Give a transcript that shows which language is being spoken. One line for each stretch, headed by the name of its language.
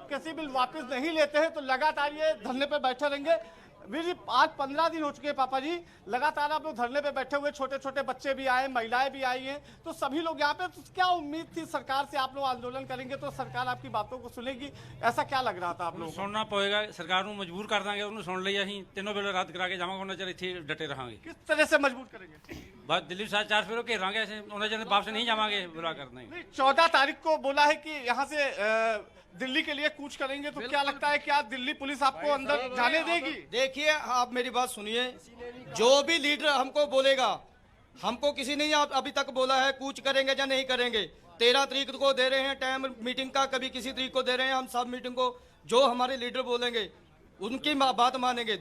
Hindi: अगर कृषि बिल वापस नहीं लेते हैं तो लगातार ये धरने पर बैठे रहेंगे। वीर जी, आज 15 दिन हो चुके हैं पापा जी, लगातार आप लोग धरने पे बैठे हुए, छोटे छोटे बच्चे भी आए, महिलाएं भी आई हैं, तो सभी लोग यहाँ पे, तो क्या उम्मीद थी सरकार से? आप लोग आंदोलन करेंगे तो सरकार आपकी बातों को सुनेगी, ऐसा क्या लग रहा था आप लोगों को?
Punjabi: ਸੁਣਨਾ ਪਵੇਗਾ, ਸਰਕਾਰ ਨੂੰ ਮਜਬੂਰ ਕਰ ਦਾਂਗੇ, ਉਹਨੂੰ ਸੁਣ ਲਈ। ਅਸੀਂ ਤਿੰਨੋਂ ਬਿੱਲ ਰੱਦ ਕਰਾ ਕੇ ਜਾਵਾਂਗੇ, ਉਹਨਾਂ ਚਿਰ ਇੱਥੇ ਡਟੇ ਰਹਾਂਗੇ।
Hindi: किस तरह से मजबूर करेंगे?
Punjabi: ਬਸ ਦਿੱਲੀ ਸਾਥ 4 ਫੇਰੋ ਘੇਰਾਂਗੇ, ਅਸੀਂ ਉਹਨਾਂ ਚਿਰ ਵਾਪਸ ਨਹੀਂ ਜਾਵਾਂਗੇ, ਬੁਰਾ ਕਰਨਾ ਹੀ।
Hindi: 14 तारीख को बोला है कि यहाँ से दिल्ली के लिए कूच करेंगे, तो क्या लगता है क्या दिल्ली पुलिस आपको अंदर जाने देगी? देखिए, आप मेरी बात सुनिए, जो भी लीडर हमको बोलेगा, हमको किसी ने अभी तक बोला है कूच करेंगे या नहीं करेंगे। 13 तारीख को दे रहे हैं टाइम मीटिंग का, कभी किसी तारीख को दे रहे हैं। हम सब मीटिंग को जो हमारे लीडर बोलेंगे उनकी बात मानेंगे।